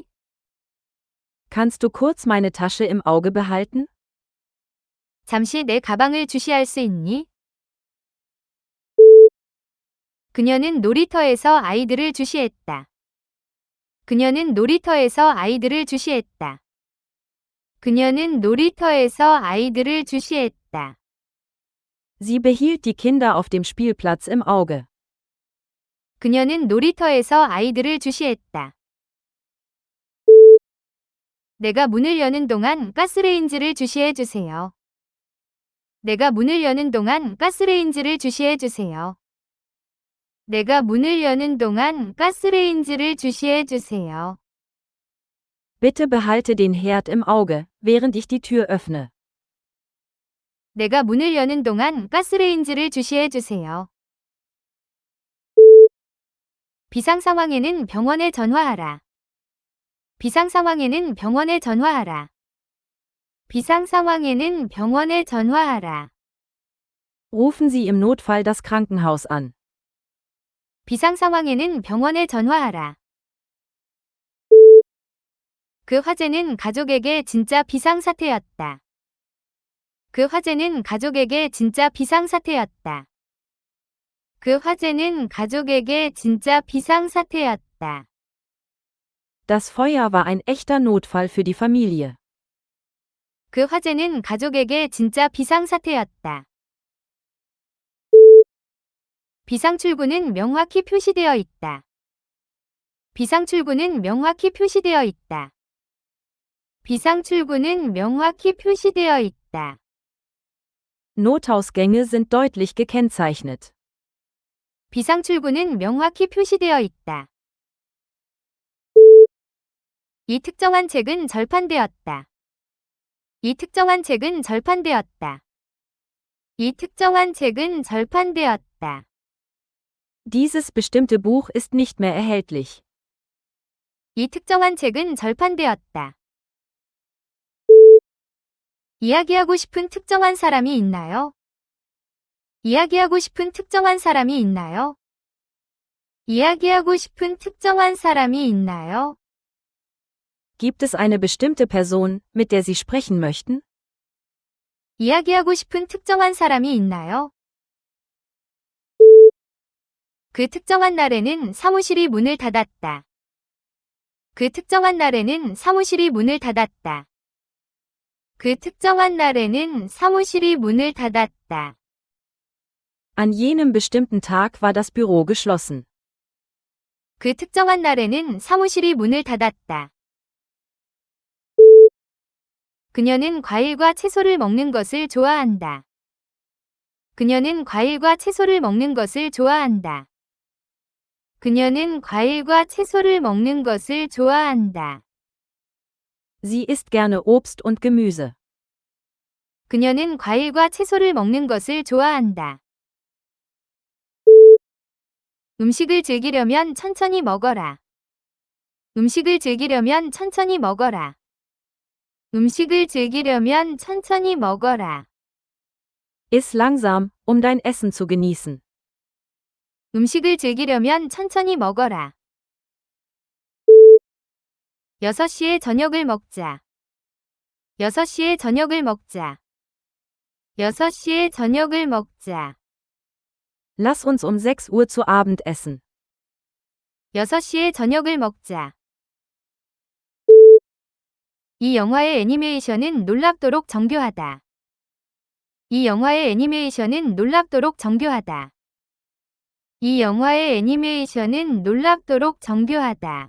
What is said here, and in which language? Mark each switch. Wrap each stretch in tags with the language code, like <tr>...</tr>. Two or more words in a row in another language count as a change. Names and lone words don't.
<de>Kannst du kurz meine Tasche im Auge behalten?</de> <ko>잠시 내 가방을 주시할 수 있니? 그녀는 놀이터에서 아이들을 주시했다. 그녀는 놀이터에서 아이들을 주시했다. 그녀는 놀이터에서 아이들을 주시했다.</ko> <de>Sie behielt die Kinder auf dem Spielplatz im Auge.</de> <ko>그녀는 놀이터에서 아이들을 주시했다. 내가 문을 여는 동안 가스레인지를 주시해 주세요. 내가 문을 여는 동안 가스레인지를 주시해 주세요. 내가 문을 여는 동안 가스레인지를 주시해 주세요.</ko> <de>Bitte behalte den Herd im Auge, während ich die Tür öffne.</de> <ko>내가 문을 여는 동안 가스레인지를 주시해 주세요. 비상 상황에는 병원에 전화하라. 비상 상황에는 병원에 전화하라. 비상 상황에는 병원에 전화하라.</ko> <de>Rufen Sie im Notfall das Krankenhaus an.</de> <ko>비상 상황에는 병원에 전화하라. 그 화재는 가족에게 진짜 비상사태였다. 그 화재는 가족에게 진짜 비상사태였다. 그 화재는 가족에게 진짜 비상사태였다.</ko> <de>Das Feuer war ein echter Notfall für die Familie.</de> <ko>그 화재는 가족에게 진짜 비상사태였다. 비상출구는 명확히 표시되어 있다. 비상출구는 명확히 표시되어 있다. 비상출구는 명확히 표시되어 있다.</ko> <de>Notausgänge sind deutlich gekennzeichnet.</de> <ko>비상출구는 명확히 표시되어 있다. 이 특정한 책은 절판되었다. 이 특정한 책은 절판되었다. 이 특정한 책은 절판되었다.</ko> <de>Dieses bestimmte Buch ist nicht mehr erhältlich.</de> <ko>이 특정한 책은 절판되었다. 이야기하고 싶은 특정한 사람이 있나요? 이야기하고 싶은 특정한 사람이 있나요? 이야기하고 싶은 특정한 사람이 있나요?</ko> <de>Gibt es eine bestimmte Person, mit der Sie sprechen möchten?</de> <ko>이야기하고 싶은 특정한 사람이 있나요? 그 특정한 날에는 사무실이 문을 닫았다. 그 특정한 날에는 사무실이 문을 닫았다. 그 특정한 날에는 사무실이 문을 닫았다.</ko> <de>An jenem bestimmten Tag war das Büro geschlossen.</de> <ko>그 특정한 날에는 사무실이 문을 닫았다. 그녀는 과일과 채소를 먹는 것을 좋아한다. 그녀는 과일과 채소를 먹는 것을 좋아한다. 그녀는 과일과 채소를 먹는 것을 좋아한다.</ko> <de>Sie isst gerne Obst und Gemüse.</de> <ko>그녀는 과일과 채소를 먹는 것을 좋아한다. 음식을 즐기려면 천천히 먹어라. 음식을 즐기려면 천천히 먹어라. 음식을 즐기려면 천천히 먹어라.</ko> <de>Iss langsam, dein Essen zu genießen.</de> <ko>음식을 즐기려면 천천히 먹어라. 6시에 저녁을 먹자. 6시에 저녁을 먹자. 6시에 저녁을 먹자.</ko> <de>Lass uns 6 Uhr zu Abend essen.</de> <ko>6시에 저녁을 먹자. 이 영화의 애니메이션은 놀랍도록 정교하다. 이 영화의 애니메이션은 놀랍도록 정교하다. 이 영화의 애니메이션은 놀랍도록 정교하다.</ko>